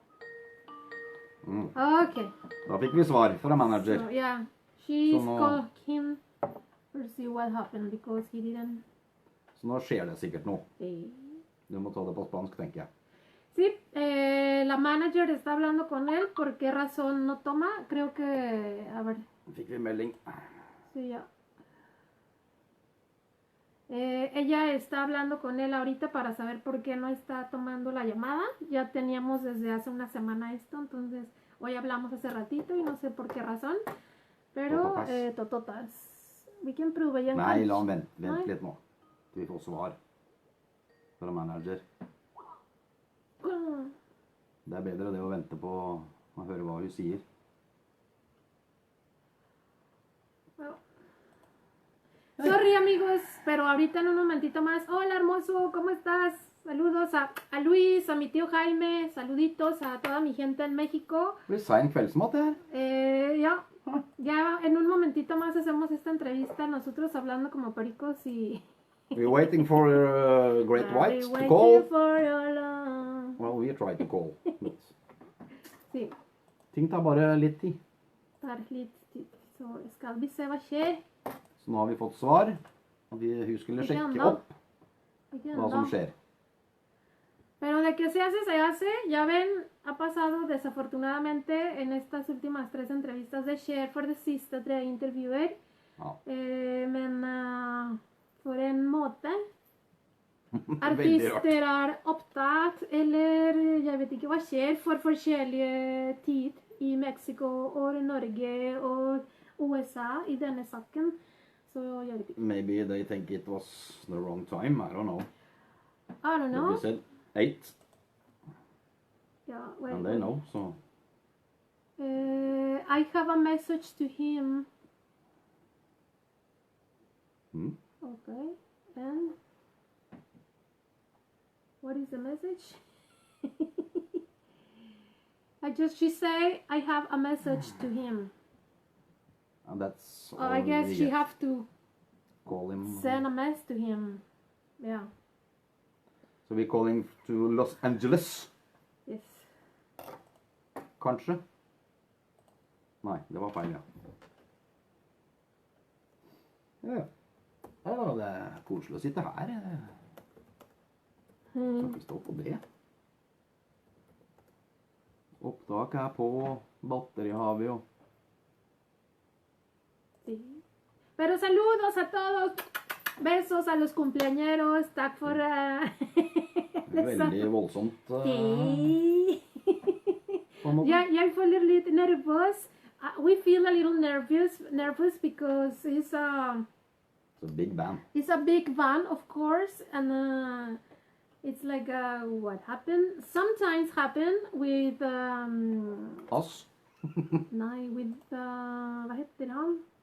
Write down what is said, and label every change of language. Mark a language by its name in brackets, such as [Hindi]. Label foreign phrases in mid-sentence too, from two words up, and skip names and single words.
[Norwegian] Okay. Da fikk vi svar fra manager. [English] So, yeah, she's [Norwegian] Så nå- [English] called him to see what happened because he didn't. [Norwegian] Så nå skjer det sikkert noe. Eh. Du må ta det på spansk, tenker jeg. [Spanish] Sí, la manager está hablando con él. ¿Por qué razón no toma? Creo que, a ver, [Norwegian] Fikk vi melding. [Spanish] sí, ya. Ella está hablando con él ahorita para saber por qué no está tomando la llamada. Ya teníamos desde hace una semana esto, entonces hoy hablamos hace ratito y no sé por qué razón. Pero, tototas. [English] We can prove again. [Norwegian] Nei, la han vente litt nå. Til vi får svar fra manager. Det er bedre det å vente på å høre hva hun sier. [Spanish] Sorry amigos, pero ahorita en un momentito más. Hola hermoso, ¿cómo estás? Saludos a Luis, a mi tío Jaime, saluditos a toda mi gente en México. [Norwegian] Det blir sein kveldsmat det her. [Spanish] Ya en un momentito más hacemos esta entrevista, nosotros hablando como pericos y... [English] We're waiting for Great White to Waiting call. for your love. Well, we try to call. But [Spanish] Sí, [Norwegian] ting tar bare litt tid. tar litt tid. Så skal vi se hva skjer. Så nå har vi fått svar. Og hun skulle Ikke sjekke ennå. opp Ikke hva som ennå. skjer. [Spanish] Pero de que se hace, se hace. Ya ven, ha pasado desafortunadamente en estas últimas 3 entrevistas de Cher [Norwegian] for the siste 3 intervjuer. Ja. Men for en måte artister opptatt, eller jeg vet ikke hva skjer for forskjellige tid i Mexico og Norge og USA i denne saken. Så jeg vet ikke. [English] Maybe they think it was the wrong time. I don't know. I don't know. You said 8. Yeah, And they know, so. I have a message to him. Okay, and what is the message? She say I have a message to him. And that's all I guess we she get. have to Call him. send a message to him. Yeah. So we're calling to Los Angeles. Yes. [Norwegian] Kanskje? Nei, det var feil, ja. Ja, det er koselig å sitte her. Skal ikke stå på det. Opptak er på, batteri har vi jo. [Spanish] Sí. Pero saludos a todos. Besos a los cumpleañeros. [Norwegian] Takk for Veldig voldsomt. Sí. På en måte. Jeg føler litt nervøs. [English] We feel a little nervous because it's a big band. It's a big van, of course, and it's like what happened. Sometimes happen with [Norwegian] Oss. [Swedish] nej, with vad heter han?